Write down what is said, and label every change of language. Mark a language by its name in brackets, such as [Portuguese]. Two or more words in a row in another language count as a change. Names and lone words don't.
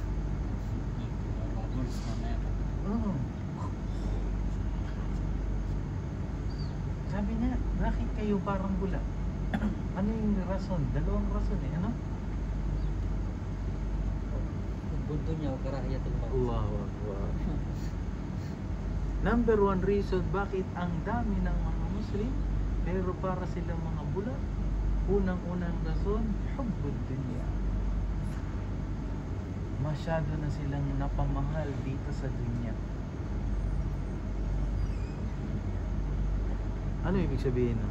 [Filipino] Oo. Sabi niya, bakit kayo parang bula? Ano yung rason? Dalawang rason eh. Ano? Bunto niya, [Arabic] كراهية الموت. الله أكبر. [English] Number one reason [Filipino] bakit ang dami ng mga Muslim pero para silang mga bula. Unang-unang rason, [Arabic] حب الدنيا. [Filipino] Masyado na silang napamahal dito sa dunya. Ano ibig sabihin nun?